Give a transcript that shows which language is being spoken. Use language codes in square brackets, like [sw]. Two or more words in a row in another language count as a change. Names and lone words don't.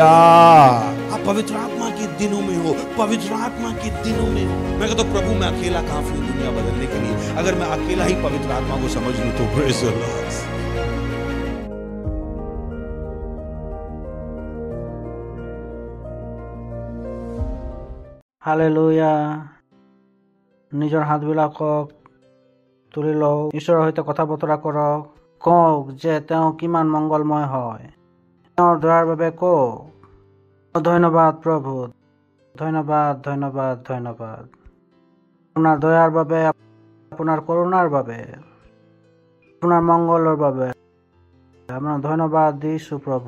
[hi] आप पवित्र आत्मा के दिनों में हो, पवित्र आत्मा के दिनों में हो। मैं कहता हूं प्रभु मैं अकेला काफी हूं दुनिया बदलने के लिए। अगर मैं अकेला ही पवित्र आत्मा को समझ लूं तो [en] praise the Lord. [hi] हालेलुया। [as] নিজৰ হাতবিলাকক তুলি লওক, ঈশ্বৰৰ সৈতে কথা বতৰা কৰক, কওক যে তেওঁ কিমান মংগলময় হয়, তেওঁৰ দয়াৰ বাবে কওক ধন্যবাদ প্ৰভু, ধন্যবাদ ধন্যবাদ ধন্যবাদ আপোনাৰ দয়াৰ বাবে, আপোনাৰ কৰোণাৰ বাবে, আপোনাৰ মংগলৰ বাবে আপোনাৰ ধন্যবাদ দিছো প্ৰভু।